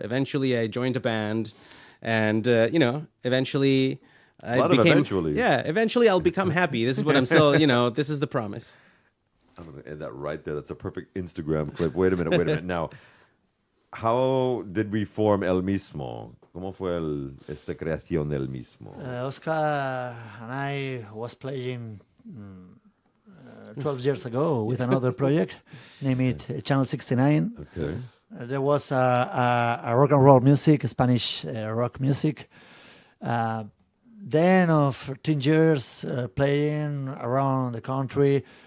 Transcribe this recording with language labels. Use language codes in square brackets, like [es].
[en] Eventually, I joined a band. And, eventually... Eventually I'll become happy. This is what I'm still, this is the promise. I'm going to end that right there. That's a perfect Instagram clip. Wait a minute. Now, how did we form El Mismo? [es] ¿Cómo fue esta creación del Mismo? [en] Oscar and I was playing 12 years ago with another project, named Channel 69. Okay. There was a rock and roll music, Spanish rock music. Then of 13 years playing around the country.